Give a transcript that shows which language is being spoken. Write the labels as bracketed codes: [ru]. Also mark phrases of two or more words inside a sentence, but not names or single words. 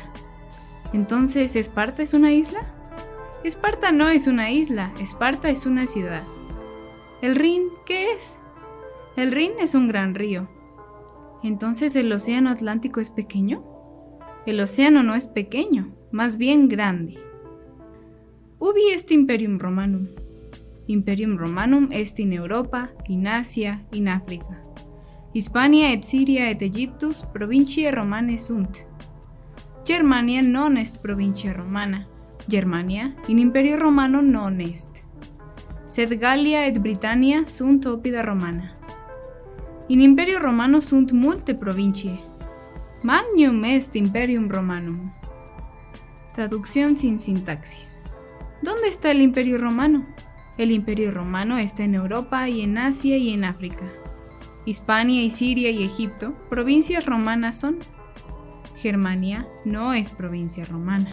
[es] ¿Entonces Esparta es una isla? Esparta no es una isla, Esparta es una ciudad. ¿El Rin qué es? El Rin es un gran río. ¿Entonces el océano Atlántico es pequeño? El océano no es pequeño, más bien grande. [la] Ubi est Imperium Romanum? Imperium Romanum est in Europa, in Asia, in Africa. Hispania et Syria et Egyptus provinciae Romanae sunt. Germania non est provincia Romana. Germania in Imperio Romano non est. Sed Gallia et Britannia sunt oppida Romana. In Imperio Romano sunt multe provinciae. Magnum est Imperium Romanum. [es] Traducción sin sintaxis. ¿Dónde está el Imperio Romano? El Imperio Romano está en Europa y en Asia y en África. Hispania y Siria y Egipto, provincias romanas son. Germania no es provincia romana.